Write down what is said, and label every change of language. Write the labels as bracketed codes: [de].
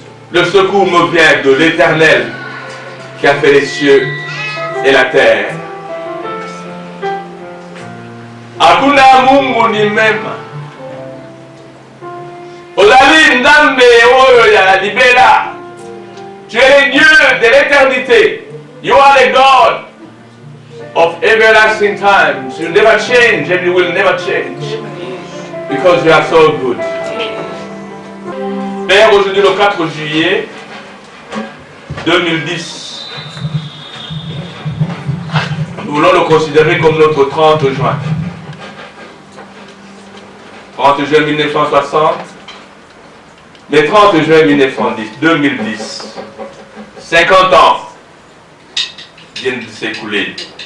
[fr] Le secours me vient de l'Éternel qui a fait les cieux et la terre. [sw] Hakuna Mungu ni mema. [ln] Ozali Ndambe oyo ya libela. [fr] Tu es le Dieu de l'éternité. [en] You are the God of everlasting times. You never change and you will never change. Because you are so good. [fr] Père, aujourd'hui le 4 juillet 2010, nous voulons le considérer comme notre 30 juin. 30 juin 1960, mais 30 juin 2010, 50 ans viennent de s'écouler.